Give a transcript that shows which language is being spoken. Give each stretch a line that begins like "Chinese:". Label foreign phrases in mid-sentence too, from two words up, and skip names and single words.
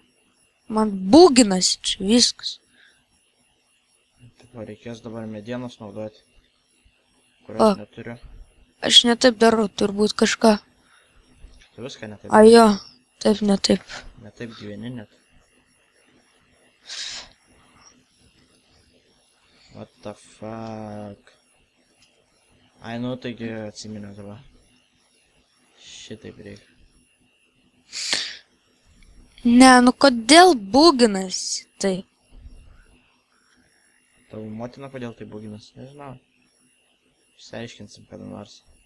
Lithuanian: Man būginasi čia viskas. Taip, reikės dabar medienos naudoti. Kurios neturiu. Aš netaip darau, turbūt kažką. Tu viską netaip. A jo, taip netaip. Netaip gyveni net.
English: What the fuck.
Lithuanian: Ai, nu, taigi atsiminiau dabar. Šitaip reikia. Ne, nu kodėl būginasi taip? Tavo motina kodėl tai būginas? Nežinau. Išsiaiškinsim kada nors.